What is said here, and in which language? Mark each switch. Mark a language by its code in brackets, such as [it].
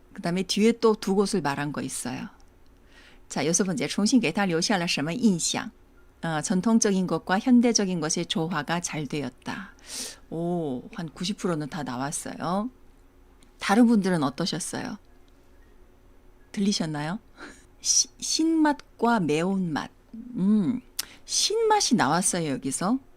[ko] 그 다음에 뒤에 또 두 곳을 말한 거 있어요. 자, 여섯 번째, [zh] 重庆给他留下了什么印象? [ko] 전통적인 것과 현대적인 것의 조화가 잘 되었다. 오, 한 90%는 다 나왔어요. 다른 분들은 어떠셨어요? 들리셨나요? 신맛과 매운맛. 신맛이 나왔어요, 여기서.